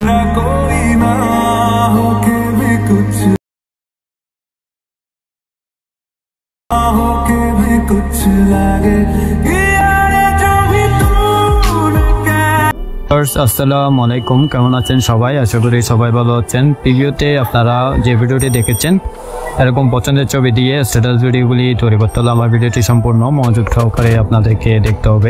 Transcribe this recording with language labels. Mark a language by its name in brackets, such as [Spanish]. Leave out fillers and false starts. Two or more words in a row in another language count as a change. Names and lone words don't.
[Hindi] कोई ना होके भी कुछ होके भी कुछ लागे [Arabic] السلام عليكم, [Bangla] কেমন আছেন সবাই? আশা করি সবাই ভালো আছেন। ভিডিওতে আপনারা যে ভিডিওটি দেখেছেন এরকম পছন্দের ছবি দিয়ে স্ট্যাটাস ভিডিওগুলি তৈরি করতে হলে আমার ভিডিওটি সম্পূর্ণ মনোযোগ সহকারে আপনাদেরকে দেখতে হবে।